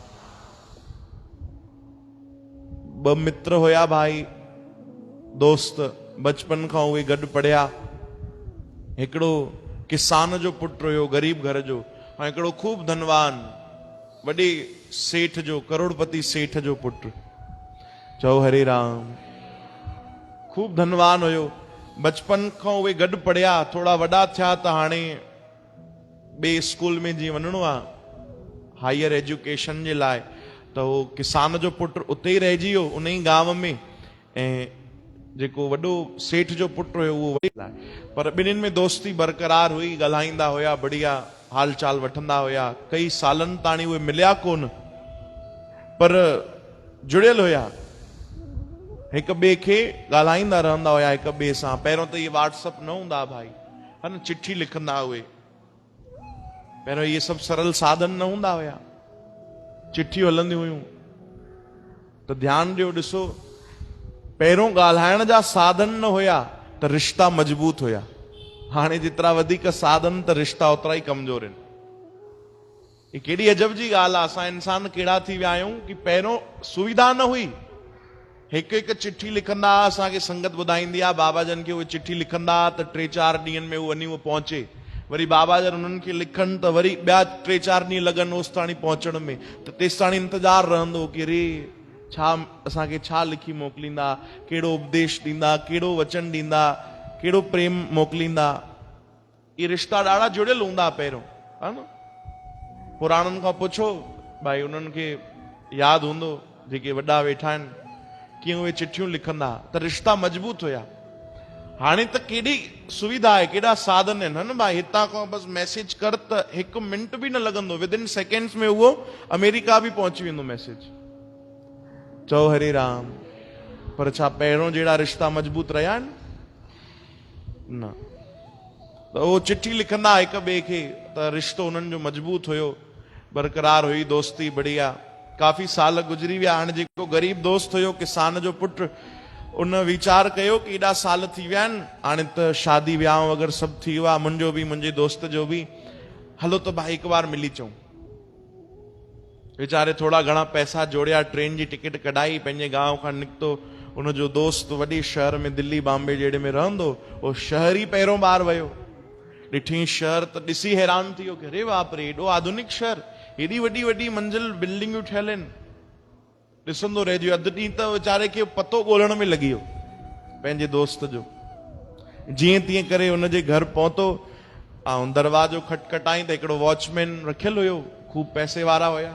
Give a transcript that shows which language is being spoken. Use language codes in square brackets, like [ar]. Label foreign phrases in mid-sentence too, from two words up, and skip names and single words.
[sd] ॿ मित्र हुया भाई, दोस्त, बचपन खां उहे गॾु पढ़िया। हिकिड़ो किसान जो पुटु हुयो, ग़रीब घर जो, ऐं हिकिड़ो खूब धनवान वॾे सेठ जो, करोड़पति सेठ जो पुटु। चओ हरे राम। खूब धनवान हुयो। बचपन खां उहे गॾु पढ़िया, थोड़ा वॾा थिया त हाणे ॿिए स्कूल में जीअं वञिणो आहे [en] higher education [sd] जे लाइ, त उहो किसान जो पुटु उते ई रहिजी वियो उन ई गांव में, ऐं जेको वॾो सेठ जो पुटु हुयो उहो वॾे लाइ। पर ॿिन्हिनि में दोस्ती बरक़रार हुई, ॻाल्हाईंदा हुया, बढ़िया हाल चाल वठंदा हुया। कई सालनि ताणी उहे मिलिया कोन, पर जुड़ियल हुया, हिक ॿिए खे ॻाल्हाईंदा रहंदा हुया हिक ॿिए सां। पहिरियों त इहे व्हाट्सअप न हूंदा भाई, है न, चिठी लिखंदा हुए। पहिरियों इहे सभु सरल साधन न हूंदा हुया, चिठियूं हलंदियूं हुयूं। त ध्यानु ॾियो, ॾिसो, पहिरियों ॻाल्हाइण जा साधन न हुया त रिश्ता मजबूत हुया। हाणे जेतिरा वधीक साधन त रिश्ता ओतिरा ई कमज़ोर आहिनि। ये केॾी अजब जी ॻाल्हि आहे। असां इंसान कहिड़ा थी विया आहियूं कि पहिरियों सुविधा न हुई, हिकु हिकु चिठी लिखंदा। असांखे संगत ॿुधाईंदी आहे बाबा जन खे उहे चिठी लिखंदा त 3-4 ॾींहंनि में वञी उहो पहुचे। वरी बाबा जन उन्हनि खे लिखनि त वरी ॿिया 3-4 ॾींहं लॻनि ओसि ताणी पहुचण में। त तेसि ताणी इंतज़ारु रहंदो कि रे छा असांखे छा लिखी मोकिलींदा, कहिड़ो उपदेश ॾींदा, कहिड़ो वचन ॾींदा, कहिड़ो प्रेम मोकिलींदा। इहे रिश्ता ॾाढा जुड़ियल हूंदा पहिरियों, है न। पुराणनि खां पुछो भाई, उन्हनि खे यादि हूंदो जेके वॾा वेठा आहिनि। कीअं उहे चिठियूं लिखंदा त रिश्ता मजबूत हुया। हाणे त केॾी सुविधा आहे, केॾा साधन आहिनि न भाई। हितां खां बसि मैसेज कर त 1 मिंट बि न लॻंदो, [en] within seconds [sd] में उहो अमेरिका बि पहुची वेंदो मैसेज। चओ हरे राम। पर छा पहिरों जहिड़ा रिश्ता मजबूत रहिया आहिनि? न। त उहो चिठी लिखंदा हिक ॿिए खे, त रिश्तो उन्हनि जो मजबूत हुयो, बरक़रार हुई दोस्ती बढ़िया। काफ़ी साल गुज़री विया। हाणे जेको ग़रीब दोस्त हुयो, किसान जो पुटु, उन वीचार कयो कि एॾा साल थी विया आहिनि, हाणे त शादी वियांव वग़ैरह सभु थी वियो आहे, मुंहिंजो बि मुंहिंजे दोस्त जो बि, हलो त भाई हिकु बार मिली अचूं। वीचारे थोड़ा घणा पैसा जोड़िया, ट्रेन जी टिकट कढाई, पंहिंजे गांव खां निकितो। उनजो दोस्त वॾे शहर में, दिल्ली बॉम्बे जहिड़े में रहंदो, उहो शहर ई पहिरों बार वियो। ॾिठी शहर त ॾिसी हैरान थी वियो कि अरे बाप रे, एॾो आधुनिक शहर, एॾी वॾी वॾी मंजिल बिल्डिंगूं ठहियल आहिनि। ॾिसंदो रहिजी वियो। अधु ॾींहुं त वीचारे खे पतो ॻोल्हण में लॻी वियो पंहिंजे दोस्त जो। जीअं तीअं करे हुनजे घर पहुतो ऐं दरवाजो खटखटाई त हिकिड़ो वॉचमैन रखियल हुयो, खूब पैसे वारा हुया।